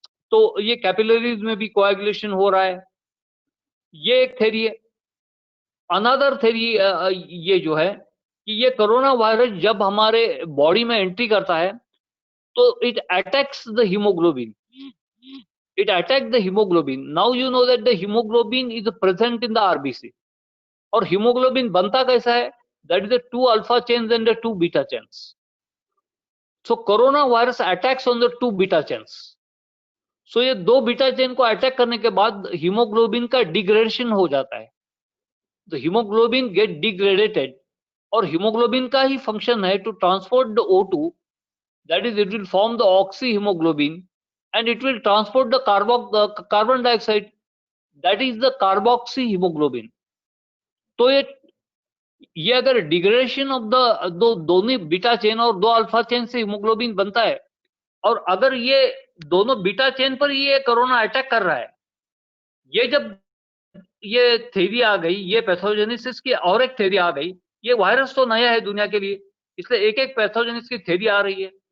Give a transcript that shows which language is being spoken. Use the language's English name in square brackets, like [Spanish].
[Hindi] तो ये कैपिलरीज में भी कोएगुलेशन हो रहा है, ये एक थ्योरी है। अनदर थ्योरी ये जो है कि ये कोरोना वायरस जब हमारे बॉडी में एंट्री करता है तो [English] It attacks the haemoglobin, it attacked the hemoglobin. Now you know that the hemoglobin is present in the RBC. [Hindi] और hemoglobin बनता कैसा है? [English] That is the 2 alpha chains and the 2 beta chains. So coronavirus attacks on the 2 beta chains. [Hindi] So ये 2 beta chain को attack करने के बाद haemoglobin का डिग्रेडेशन हो जाता है। [English] तो haemoglobin get degradated, [Hindi] और हीमोग्लोबिन का ही फंक्शन है [English] To transport the O2, that is it will form the oxyhemoglobin and it will transport the carbon dioxide, that is the carboxyhemoglobin. [Hindi] तो ये अगर डिग्रेडेशन ऑफ द दोनों बीटा चेन और 2 alpha chain से haemoglobin बनता है, और अगर ये दोनों बीटा चेन पर ये कोरोना अटैक कर रहा है, ये जब ये थ्योरी आ गई, ये पैथोजेनेसिस की और एक थ्योरी आ गई। ये वायरस तो नया है दुनिया के लिए, इसलिए एक एक पैथोजेनेसिस की थ्योरी आ रही है।